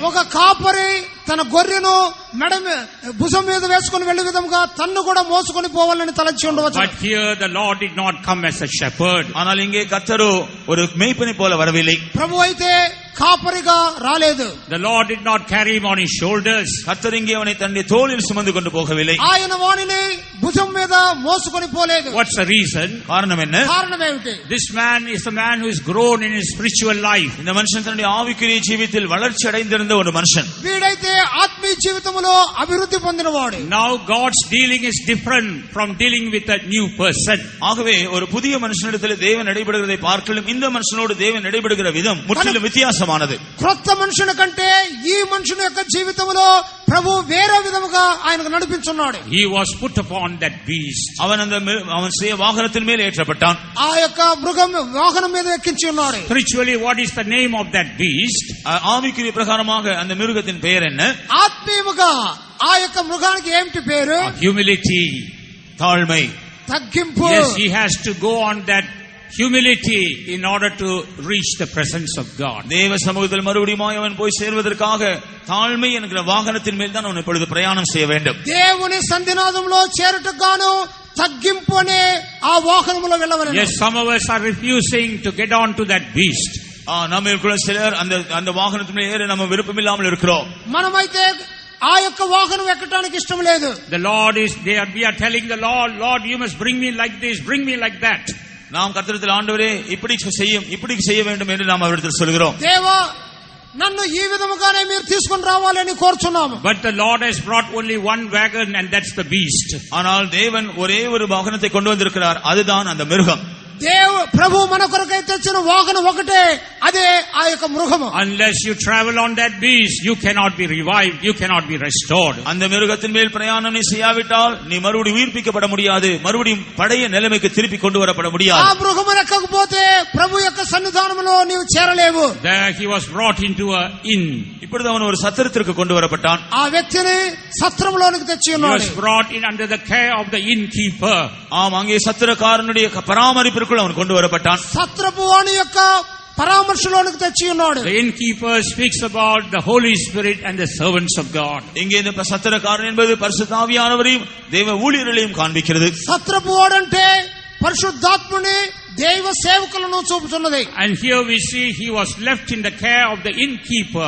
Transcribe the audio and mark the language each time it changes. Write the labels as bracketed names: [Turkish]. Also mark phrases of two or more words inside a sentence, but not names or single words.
[Telugu] ఒక కాపరి తన గొర్రెను మెడ భుజం మీద వేసుకొని వెళ్ళే విధంగా తన్ను కూడా మోసుకొని పోవాలని తలచి ఉండవచ్చు. [English] But here the Lord did not come as a shepherd. [Tamil] ஆனால் இங்கே கர்த்தரோ ஒரு மேய்ப்பனை போல வரவில்லை. [Telugu] ప్రభు అయితే కాపరిగా రాలేదు. [English] The Lord did not carry him on his shoulders. [Tamil] கர்த்தர் இங்கே அவனை தன்னுடைய தோளில் சுமந்து கொண்டு போகவில்லை. [Telugu] ఆయన వానిని భుజం మీద మోసుకొని పోలేదు. [English] What's the reason? [Tamil] காரணம் என்ன? [Telugu] కారణం ఏమిటి? [English] This man is a man who is grown in his spiritual life. [Tamil] இந்த மனுஷன் தன்னுடைய ஆவிக்குரிய ஜீவிதத்தில் வளர்ச்சி அடைந்திருந்த ஒரு மனுஷன். [Telugu] వీడైతే ఆత్మీయ జీవితంలో అభివృద్ధి పొందినవాడు. [English] Now God's dealing is different from dealing with a new person. [Tamil] ஆகவே ஒரு புதிய மனுஷனிடத்தில் தேவன் நடைபெறுகிறதை பார்க்கலும் இந்த மனுஷனோடு தேவன் நடைபெறுகிற விதம் முற்றிலும் வித்தியாசமானது. [Telugu] క్రొత్త మనుషుని కంటే ఈ మనుషుని యొక్క జీవితంలో ప్రభు వేరే విధముగా ఆయనకు నడిపించున్నాడు. [English] He was put upon that beast. [Tamil] அவன் சுய வாகனத்தின் மேல் ஏற்றப்பட்டான். [Telugu] ఆ యొక్క మృగం వాహనం మీద ఎక్కించి ఉన్నాడు. [English] Spiritually, what is the name of that beast? [Tamil] ஆவிக்குரிய பிரகாரமாக அந்த மிருகத்தின் பெயர் என்ன? [Telugu] ఆత్మీయముగా ఆ యొక్క మృగానికి ఏమిటి పేరు? [English] Humility. [Tamil] தாழ்மை. [Telugu] తగ్గింపు. [English] Yes, he has to go on that humility in order to reach the presence of God. [Tamil] தேவ சமூகத்தில் மறுபடியும் அவன் போய் சேர்வதற்காக தாழ்மை என்கிற வாகனத்தின் மேல் தான் அவன் இப்பொழுது பிரயாணம் செய்ய வேண்டும். [Telugu] దేవుని సంధినాదంలో చేరుటకు గాను తగ్గింపు అనే ఆ వాహనములో వెళ్ళవలెను. [English] Yes, some of us are refusing to get on to that beast. [Tamil] நம்மளுக்குள்ள சிலர் அந்த வாகனத்தின் மேல் ஏற நம்ம விருப்பம் இல்லாமல் இருக்கிறோம். [Telugu] మనమైతే ఆ యొక్క వాహనం ఎక్కడానికి ఇష్టం లేదు. [English] The Lord is there. We are telling the Lord, Lord, you must bring me like this, bring me like that. [Tamil] நாம் கர்த்தரிடத்தில் ஆண்டவரே இப்படி செய்ய வேண்டும் என்று நாம் அவரிடத்தில் சொல்கிறோம். [Telugu] దేవా నన్ను ఈ విధముగానే మీరు తీసుకొని రావాలని కోరుచున్నాము. [English] But the Lord has brought only one wagon, and that's the beast. [Tamil] ஆனால் தேவன் ஒரே ஒரு வாகனத்தை கொண்டு வந்திருக்கிறார், அதுதான் அந்த மிருகம். [Telugu] ప్రభు మన కొరకై తెచ్చిన వాహనం ఒకటే, అదే ఆ యొక్క మృగము. [English] Unless you travel on that beast, you cannot be revived, you cannot be restored. [Tamil] அந்த மிருகத்தின் மேல் பிரயாணம் நீ செய்யாவிட்டால் நீ மறுபடியும் உயிர்ப்பிக்கப்பட முடியாது, மறுபடியும் பழைய நிலைமைக்கு திருப்பி கொண்டு வரப்பட முடியாது. [Telugu] ఆ మృగము ఎక్కకపోతే ప్రభు యొక్క సన్నిధానములో నీవు చేరలేవు. [English] There he was brought into a inn. [Tamil] இப்பொழுது அவன் ஒரு சத்திரத்திற்கு கொண்டு வரப்பட்டான். [Telugu] ఆ వ్యక్తిని సత్రములోనికి తెచ్చి [English] He [Telugu] ఉన్నాడు. [English] was brought in under the care of the innkeeper. [Tamil] அங்கே சத்திரக்காரனுடைய பராமரிப்பிற்குள் அவன் கொண்டு வரப்பட்டான். [Telugu] సత్రపు వాని యొక్క పరామర్శలోనికి తెచ్చి ఉన్నాడు. [English] The innkeeper speaks about the Holy Spirit and the servants of God. [Tamil] இங்கே இந்த சத்திரக்காரன் என்பது பரிசுத்த ஆவியானவரையும் தேவ ஊழியர்களையும் காண்பிக்கிறது. [Telugu] సత్రపు వాడంటే పరిశుద్ధాత్ముని దైవ సేవకులను చూపుతున్నది. [English] And here we see he was left in the care of the innkeeper.